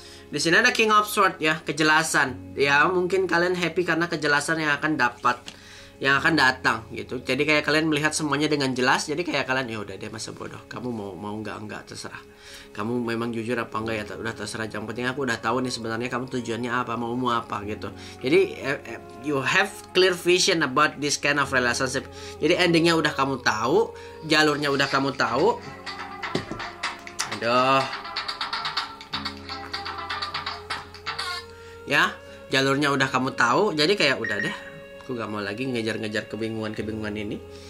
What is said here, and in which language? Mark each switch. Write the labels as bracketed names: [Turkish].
[Indonesian] Di sini ada King of Swords ya, kejelasan. Ya mungkin kalian happy karena kejelasan yang akan dapat, yang akan datang gitu. Jadi kayak kalian melihat semuanya dengan jelas. Jadi kayak kalian ya udah deh masa bodoh. Kamu mau enggak terserah. Kamu memang jujur apa enggak ya udah terserah. Yang penting aku udah tahu nih sebenarnya kamu tujuannya apa, maumu apa gitu. Jadi [English] you have clear vision about this kind of relationship. [Indonesian] Jadi endingnya udah kamu tahu, jalurnya udah kamu tahu. Aduh. Ya, jalurnya udah kamu tahu. Jadi kayak udah deh, aku gak mau lagi ngejar-ngejar kebingungan ini.